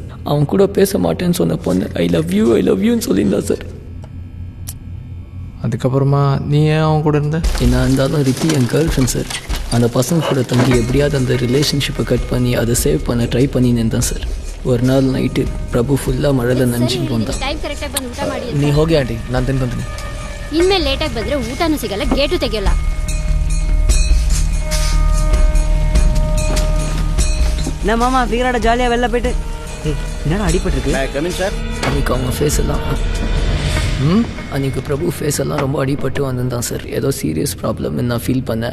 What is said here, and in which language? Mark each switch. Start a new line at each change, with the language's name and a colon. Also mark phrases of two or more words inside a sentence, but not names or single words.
Tamil: அவன் கூட பேச மாட்டேன்னு சொன்ன பொண்ணு
English: I love you
Tamil: சொல்லியிருந்தா சார். அதுக்கப்புறமா நீ ஏன் அவன் கூட இருந்த? என்ன இருந்தாலும் ரித்தி என்
English: girl friend
Tamil: சார். அந்த பசங்க கூட தங்கி எப்படியாவது அந்த
English: relationship cut
Tamil: பண்ணி அதை சேவ் பண்ண ட்ரை பண்ணினேன் தான் சார். ஒரு நாள் நைட்டு பிரபு
Kannada: ಫುಲ್ಲಾ ಮಳೆಯಲ್ಲಿ ನಂಜಿಕೊಂಡು ಬಂದ.
English: time correct
Kannada: ಆಗಿ ಬಂದು ಊಟ ಮಾಡಿ. ನೀ ಹೋಗಿ ಆಂಟಿ, ನಾನು ತಿಂದು ಬಂತೀನಿ. ಇನ್ಮೇಲೆ ಲೇಟ್ ಆಗಿ ಬಂದ್ರೆ ಊಟನೂ ಸಿಗಲ್ಲ, ಗೇಟು ತೆಗಿಯಲ್ಲ.
Tamil: நம்ம மாமா வீராட ஜாலியாக வெளில போயிட்டு என்னடா அடிபட்டுருக்கு?
English: coming sir.
Tamil: அன்றைக்கி அவங்க ஃபேஸ் எல்லாம் அன்றைக்கி பிரபு ஃபேஸ் எல்லாம் ரொம்ப அடிபட்டு வந்திருந்தான் சார். ஏதோ
English: serious problem
Tamil: நான் ஃபீல் பண்ணேன்.